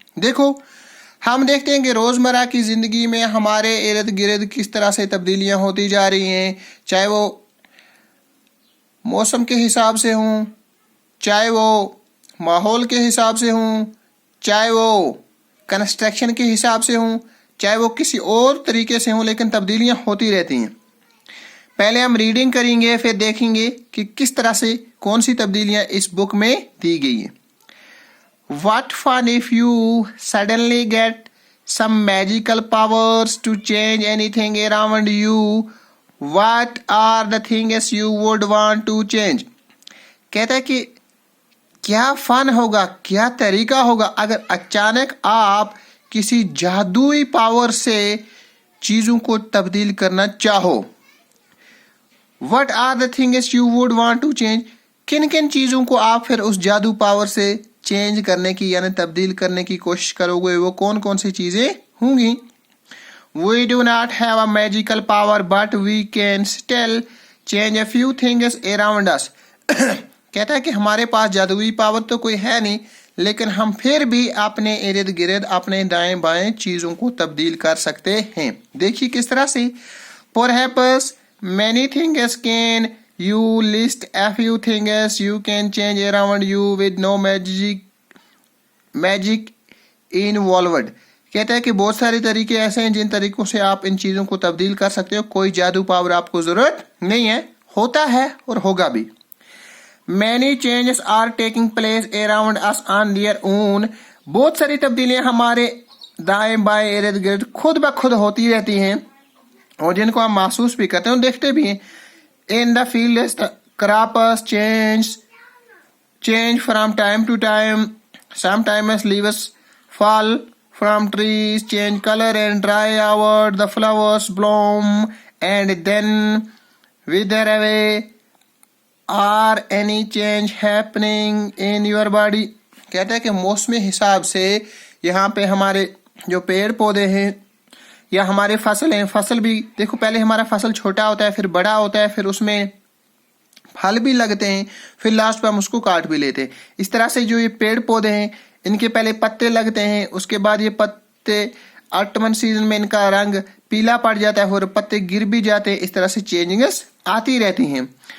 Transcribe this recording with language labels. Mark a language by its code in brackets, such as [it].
[hi] देखो, हम देखते हैं कि रोज़मर्रा की ज़िंदगी में हमारे इर्द गिर्द किस तरह से तब्दीलियां होती जा रही हैं, चाहे वो मौसम के हिसाब से हों, चाहे वो माहौल के हिसाब से हों, चाहे वो कंस्ट्रक्शन के हिसाब से हों, चाहे वो किसी और तरीके से हों, लेकिन तब्दीलियां होती रहती हैं। पहले हम रीडिंग करेंगे, फिर देखेंगे कि किस तरह से कौन सी तब्दीलियां इस बुक में दी गई हैं। [en] What fun if you suddenly get some magical powers to change anything around you? What are the things you would want to change? [hi] कहता है कि क्या फन होगा, क्या तरीका होगा अगर अचानक आप किसी जादुई पावर से चीजों को तब्दील करना चाहो। [en] What are the things you would want to change? [hi] किन किन चीजों को आप फिर उस जादू पावर से चेंज करने की यानी तब्दील करने की कोशिश करोगे, वो कौन कौन सी चीजें होंगी। [en] We do not have a magical power but we can still change a few things around us। [hi] कहता है कि हमारे पास जादुई पावर तो कोई है नहीं, लेकिन हम फिर भी अपने इर्द गिर्द अपने दाएं बाएं चीजों को तब्दील कर सकते हैं। देखिए किस तरह से। [en] Perhaps many things can you list a few things you can change around you with no magic involved। [hi] कहता है कि बहुत सारे तरीके ऐसे हैं जिन तरीकों से आप इन चीजों को तब्दील कर सकते हो, कोई जादू पावर आपको जरूरत नहीं है, होता है और होगा भी। [en] Many changes are taking place around us on their own। [hi] बहुत सारी तब्दीलियां हमारे दाएं बाएं इर्द गिर्द खुद ब खुद होती रहती हैं और जिनको हम महसूस भी करते हैं और देखते भी हैं। [en] In the fields, the crops change from time to time। Sometimes leaves fall from trees, change color and dry out, the flowers bloom and then wither away। Are any change happening in your body? [hi] कहता है कि मौसमी हिसाब से यहाँ पे हमारे जो पेड़ पौधे हैं या हमारे फसल हैं, फसल भी देखो, पहले हमारा फसल छोटा होता है, फिर बड़ा होता है, फिर उसमें फल भी लगते हैं, फिर लास्ट में हम उसको काट भी लेते हैं। इस तरह से जो ये पेड़ पौधे हैं, इनके पहले पत्ते लगते हैं, उसके बाद ये पत्ते ऑटमन सीजन में इनका रंग पीला पड़ जाता है और पत्ते गिर भी जाते हैं। इस तरह से चेंजिंग्स आती रहती हैं।